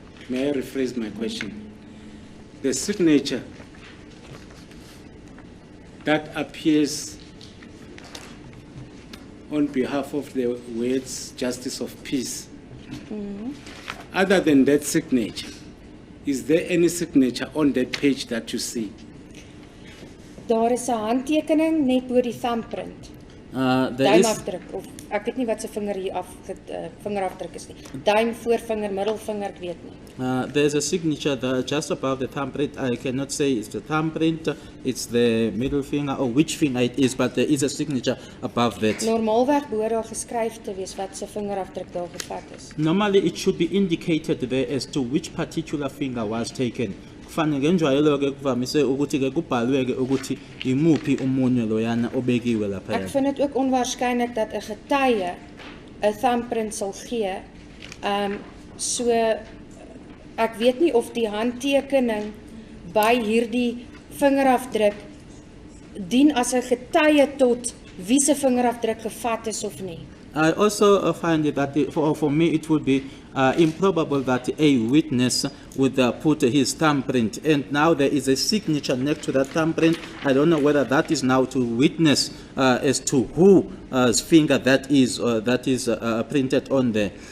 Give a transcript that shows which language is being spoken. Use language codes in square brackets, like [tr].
[en] May I rephrase my question? The signature that appears on behalf of the words Justice of Peace, other than that signature, is there any signature on that page that you see? [af] Daar is 'n handtekening net bo die thumbprint. [en] There is [af] Duimafdruk of ek weet nie wat se vinger hier vingerafdruk is nie. Duim, voorvinger, middelvinger, ek weet nie. [en] there's a signature that just above the thumbprint. I cannot say it's the thumbprint, it's the middle finger, or which finger it is, but there is a signature above that. [af] Normaalweg behoort daar geskryf te wees wat se vingerafdruk daar gevat is. [en] Normally, it should be indicated there as to which particular finger was taken. [zu] Kufanele ngenjwayelo ke kuvamise ukuthi ke kubhalwe ke ukuthi imuphi umunwe loyana obekiwe lapha. [af] Ek vind dit ook onwaarskynlik dat 'n getuie 'n thumbprint sal gee. So ek weet nie of die handtekening by hierdie vingerafdruk dien as 'n getuie tot wie se vingerafdruk gevat is of nie. [en] I also find it that for me it would be improbable that a witness would put his thumbprint, and now there is a signature next to that thumbprint. I don't know whether that is now to witness as to whose finger that is printed on there.